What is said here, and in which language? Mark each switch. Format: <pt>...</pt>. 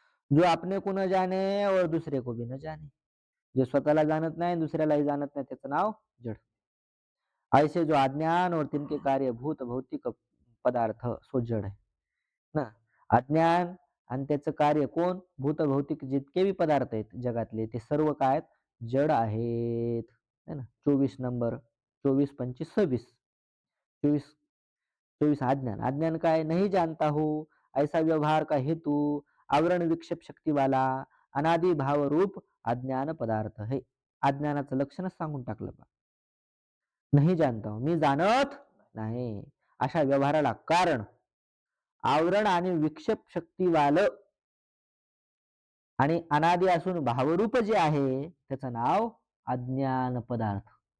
<hi>जो अपने को न जाने और दूसरे को भी न जाने.</hi> <mr>जे स्वतःला जाणत नाही दुसऱ्यालाही जाणत नाही त्याचं नाव जड.</mr> <hi>ऐसे जो अज्ञान और तिनके कार्य भूत भौतिक पदार्थ सो जड है ना.</hi> <mr>अज्ञान आणि त्याचं कार्य कोण? भूत भौतिक जितके बी पदार्थ आहेत जगातले ते सर्व काय आहेत? जड आहेत है ना. 24 नंबर 24 25 26 24 24 अज्ञान. अज्ञान काय?</mr> <hi>नहीं जानता हो ऐसा व्यवहार का हेतु आवरण विक्षेप शक्ती वाला अनादि भाव रूप अज्ञान पदार्थ है.</hi> <mr>अज्ञानाचं लक्षणच सांगून टाकलं बा. नाही</mr> <hi>जानता हो</hi> <mr>मी जाणत नाही अशा व्यवहाराला कारण आवरण आणि विक्षेप शक्तीवाल आणि अनादि असून भावरूप जे आहे त्याचं नाव अज्ञान पदार्थ.</mr>